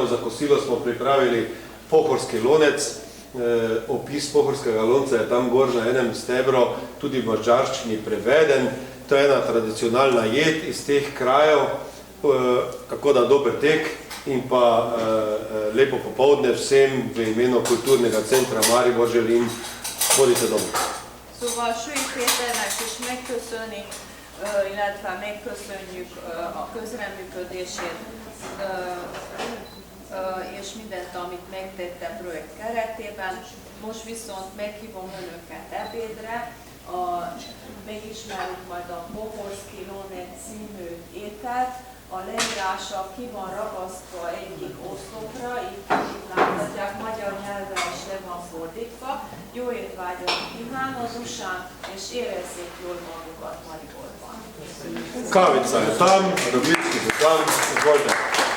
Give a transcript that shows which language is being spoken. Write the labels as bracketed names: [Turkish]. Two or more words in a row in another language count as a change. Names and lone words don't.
[Slovenian] Za kosilo smo pripravili pohorski lonec. Opis pohorskega lonca je tam gor na enem stebru, tudi v madžarščini preveden. To je ena tradicionalna jed iz teh krajev, tako da dober tek in pa lepo popoldne vsem v imenu Kulturnega centra Maribor želim, hodite domov. [Hungarian] Szóval Sui Péternek is megköszöni, illetve megköszönjük a közreműködését és mindent, amit megtette a projekt keretében. Most viszont meghívom Önöket ebédre, megismerjük majd a Pohorszki Lonec című ételt. A leírása ki van ragasztva egyik oszlopra, itt láthatják, magyar nyelvre is le van fordítva. Jó étvágyat kívánok, Dusán, és érezzék jól magukat Mariborban. [Slovenian] Kavica je tam, roglički so tam, izvolite.